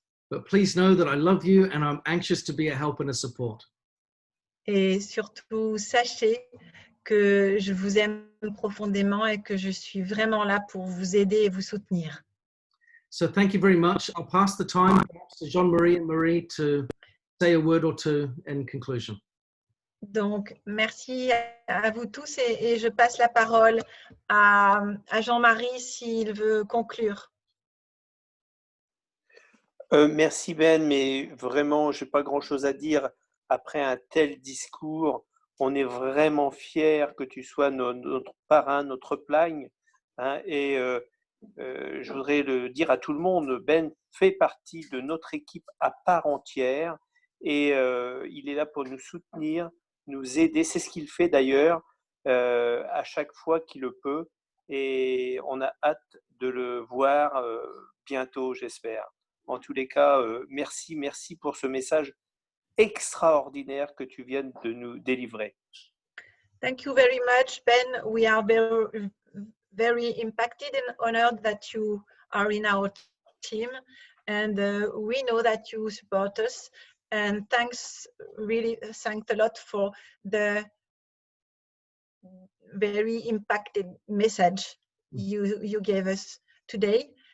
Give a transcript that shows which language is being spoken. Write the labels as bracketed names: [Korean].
[English] But please know that I love you and I'm anxious to be a help and a support. [French] Et surtout, sachez que je vous aime profondément et que je suis vraiment là pour vous aider et vous soutenir. [English] So thank you very much. I'll pass the time to Jean-Marie and Marie to say a word or two in conclusion. [French] Donc, merci à vous tous et je passe la parole à Jean-Marie s'il veut conclure. Merci Ben, mais vraiment, je n'ai pas grand-chose à dire après un tel discours. On est vraiment fiers que tu sois notre parrain, notre plagne. Hein, et je voudrais le dire à tout le monde, Ben fait partie de notre équipe à part entière et il est là pour nous soutenir, nous aider. C'est ce qu'il fait d'ailleurs à chaque fois qu'il le peut. Et on a hâte de le voir bientôt, j'espère. En tous les cas, merci pour ce message extraordinaire que tu viens de nous délivrer. [English] Thank you very much, Ben. We are very impacted and honored that you are in our team, and we know that you support us. And thanks a lot for the very impacted message you gave us today.